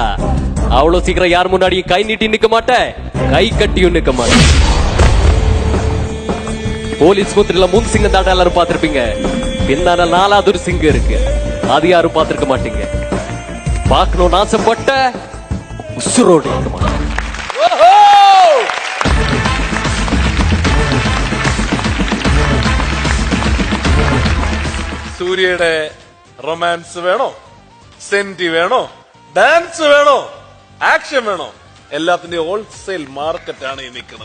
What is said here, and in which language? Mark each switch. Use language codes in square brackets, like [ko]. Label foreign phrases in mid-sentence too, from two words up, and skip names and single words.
[ta] அவ்வளவு சீக்கிரம் யார் முன்னாடியும் கை நீட்டி நிக்க மாட்டேன், கை கட்டியும் நிக்க மாட்டேன். போலீஸ் முத்திரில 3 சிங்கம் தாண்டா எல்லாரும் பாத்திருப்பீங்க. பின்னால 4வது ஒரு சிங்கம் இருக்கு, அது யாரும் பாத்திருக்க மாட்டீங்க. பார்க்கணும்னு ஆசைப்பட்ட உசுரோடு இருக்க மாட்டேன். [ml] സൂര്യയുടെ റൊമാൻസ് വേണോ, സെന്റി വേണോ, ഡാൻസ് വേണോ, ആക്ഷൻ വേണോ, എല്ലാത്തിന്റെ [en] wholesale market-ആണ് [ml] ഈ നിൽക്കുന്നത്.